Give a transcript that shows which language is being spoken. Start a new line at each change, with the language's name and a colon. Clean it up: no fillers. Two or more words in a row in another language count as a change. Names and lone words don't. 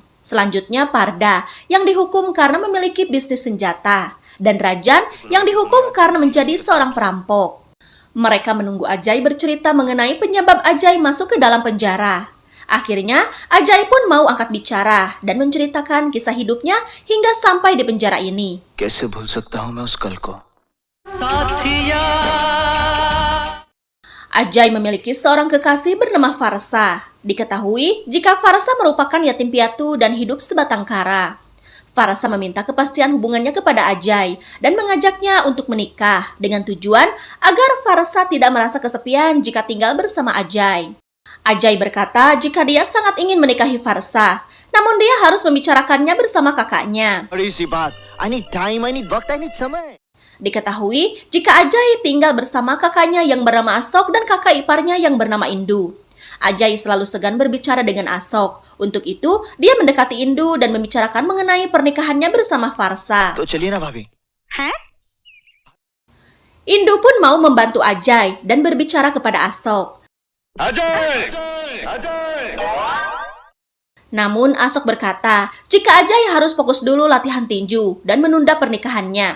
Indonesian: Selanjutnya Parda yang dihukum karena memiliki bisnis senjata. Dan Rajan yang dihukum karena menjadi seorang perampok. Mereka menunggu Ajay bercerita mengenai penyebab Ajay masuk ke dalam penjara. Akhirnya, Ajay pun mau angkat bicara dan menceritakan kisah hidupnya hingga sampai di penjara ini.
Hindi: कैसे भूल सकता हूँ मैं उस कल को?
Indonesian: Ajay memiliki seorang kekasih bernama Farsa. Diketahui jika Farsa merupakan yatim piatu dan hidup sebatang kara. Farsa meminta kepastian hubungannya kepada Ajay dan mengajaknya untuk menikah dengan tujuan agar Farsa tidak merasa kesepian jika tinggal bersama Ajay. Ajay berkata jika dia sangat ingin menikahi Farsa, namun dia harus membicarakannya bersama kakaknya.
Hindi: बड़ी सी बात.
English: I need time, I need वक्त, I need समय.
Indonesian: Diketahui jika Ajay tinggal bersama kakaknya yang bernama Asok dan kakak iparnya yang bernama Indu. Ajay selalu segan berbicara dengan Asok. Untuk itu, dia mendekati Indu dan membicarakan mengenai pernikahannya bersama Farsa.
Hindi: तो चलिए ना भाभी.
Indonesian: Indu pun mau membantu Ajay dan berbicara kepada Asok.
Hindi: अजय! अजय!
Indonesian: Namun Asok berkata, jika Ajay harus fokus dulu latihan tinju dan menunda pernikahannya.